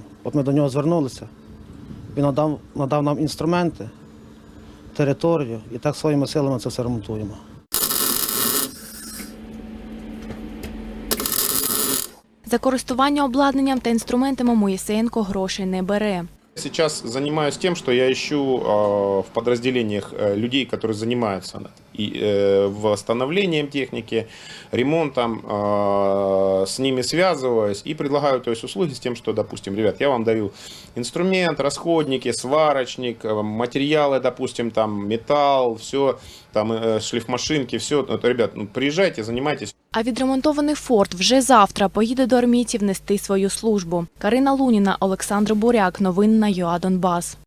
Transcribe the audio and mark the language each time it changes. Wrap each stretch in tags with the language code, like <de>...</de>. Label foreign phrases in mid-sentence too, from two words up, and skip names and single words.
<uk>От ми до нього звернулися, він надав нам інструменти, територію і так своїми силами це все ремонтуємо. За користування обладнанням та інструментами Моїсеєнко грошей не бере.</uk> <ru>Сейчас занимаюсь тем, что я ищу в подразделениях людей, которые занимаются восстановлением техники, ремонтом, с ними связываюсь и предлагаю услуги с тем, что, допустим, ребят, я вам даю инструмент, расходники, сварочник, материалы, допустим, там металл, все, там шлифмашинки, все. Ребят, приезжайте, занимайтесь.</ru> <uk>А відремонтований Форд вже завтра поїде до армійців нести свою службу. Карина Луніна, Олександр Буряк. Новини на ЮА Донбас.</uk>